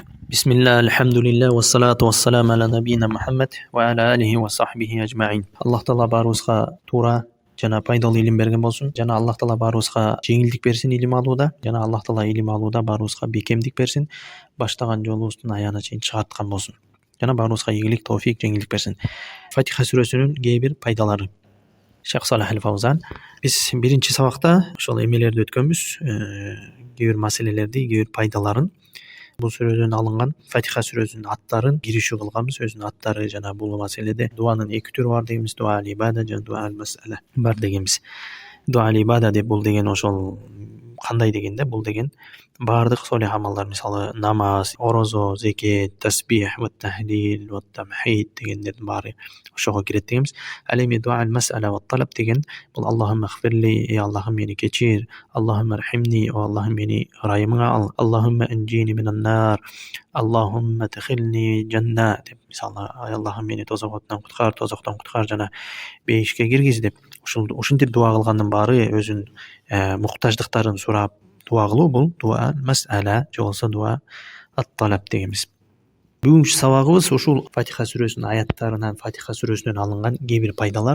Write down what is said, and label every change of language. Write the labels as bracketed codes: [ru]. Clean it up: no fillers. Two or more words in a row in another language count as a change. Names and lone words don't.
[ar] بسم الله، الحمد لله، والصلاة والسلام على نبينا محمد وعلى آله وصحبه أجمعين. [ky] Аллах Таала барыбызга туура жана пайдалуу илим берген болсун. Жана Аллах Таала барыбызга жеңилдик берсин илим алууда. Жана Аллах Таала илим алууда барыбызга бекемдик берсин. Баштаган жолубуздун аягына чейин чыгарткан болсун. Жана барыбызга ийгилик, тоофик, жеңилдик берсин. Фатиха сүрөсүнүн кээ бир пайдалары. Шейх Салах аль-Фаузан. Биз биринчи сабакта ошол эмелерди өткөнбүз. Кээ бир маселелерди, кээ бир пайдаларын бул сүрөдөн алынган Фатиха сүрөсүнүн аттарын киришүү кылганбыз. Өзүнүн аттары жана бул маселеде дуанын эки түрү бар дегенбиз. [ar] دعاء العبادة [ky] жана [ar] دعاء المسألة [ky] бар дегенбиз. [ar] دعاء العبادة [ky] деп бул деген ошол кандай дегенде, бул деген баардык солих амалдар, мисалы намаз, орозо, зекет, тасбих, [ar] وتهليل، وتحميد [ky] дегендердин баары ошого кирет дегенбиз. Ал эми [ar] دعاء المسألة والطلب [ky] деген бул [ar] اللهم اغفر لي, [ky] ey Аллахым мени кечир, [ar] اللهم ارحمني, [ky] о Аллахым мени ырайымыңа ал, [ar] اللهم أنجني من النار، اللهم أدخلني الجنة [ky] деп, мисалы Аллахым мени тозоктон куткар жана бейишке киргиз деп. Ушинтип дуа кылгандын баары өзүнүн муктаждыктарын сурап дуа кылуу, бул [ar] دعاء مسألة [ky] же болбосо [ar] دعاء الطلب [ky] дегенбиз. Бүгүнкү сабагыбыз ушул Фатиха сүрөсүнүн аяттарынан, Фатиха сүрөсүнөн алынган кээ бир пайдалар.